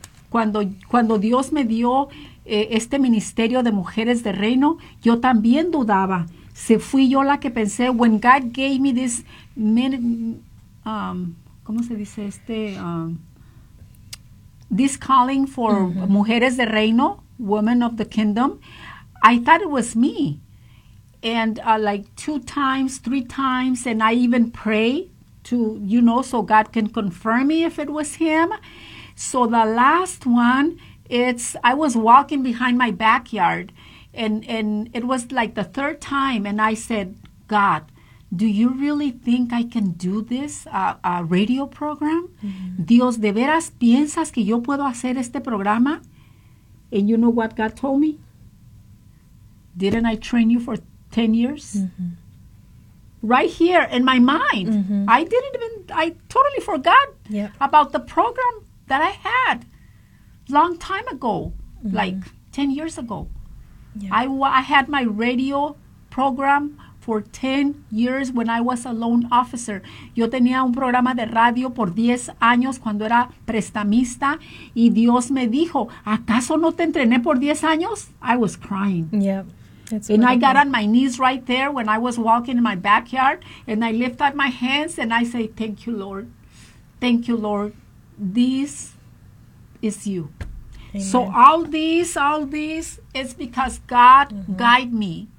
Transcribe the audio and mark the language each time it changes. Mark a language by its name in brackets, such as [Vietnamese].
[Spanish] Cuando Dios me dio este ministerio de mujeres de reino, yo también dudaba. Se fui yo la que pensé, [English] when God gave me this, this calling for mujeres de reino, women of the kingdom, I thought it was me. And like three times, and I even pray to, so God can confirm me if it was him. So the last one, I was walking behind my backyard, and it was like the third time, and I said, God, do you really think I can do this radio program? [Spanish] Dios, ¿de veras piensas que yo puedo hacer este programa? [English] And you know what God told me? Didn't I train you for 10 years? Right here in my mind. I totally forgot about the program that I had long time ago, like 10 years ago. I had my radio program for 10 years when I was a loan officer. [Spanish] Yo tenía un programa de radio por 10 años cuando era prestamista, y Dios me dijo, ¿acaso no te entrené por 10 años? [English] I was crying. Yeah. And I got on my knees right there when I was walking in my backyard, and I lift up my hands and I say, thank you, Lord. Thank you, Lord. This is you. Amen. So all this is because God guide me.